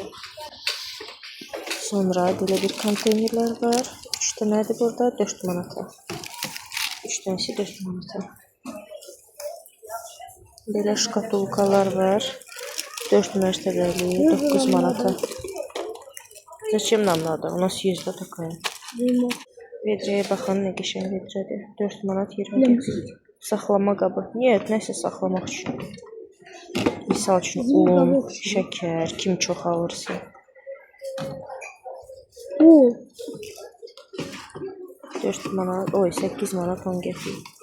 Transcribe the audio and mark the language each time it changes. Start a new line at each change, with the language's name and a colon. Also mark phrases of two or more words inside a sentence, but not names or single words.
Azerbaijani: Sonra belə bir konteynerlər var. 3 dənədir burada, 4 manata. 3 dənəsi 4 manata. Belə şkatulkalar var. 4 mərtəbəli, 9 manata.
Russian: Zачем нам надо? У нас есть, да, такая.
Azerbaijani: Vedrəyə baxın, nə qəşəng vedrədir. 4 manat 20 qəpik. Saxlama qabı. Niyə? Nəsə saxlamaq üçün. Misal üçün un, şəkər, kim çox alırsa. 4 manat, 8 manat 10 qəpik.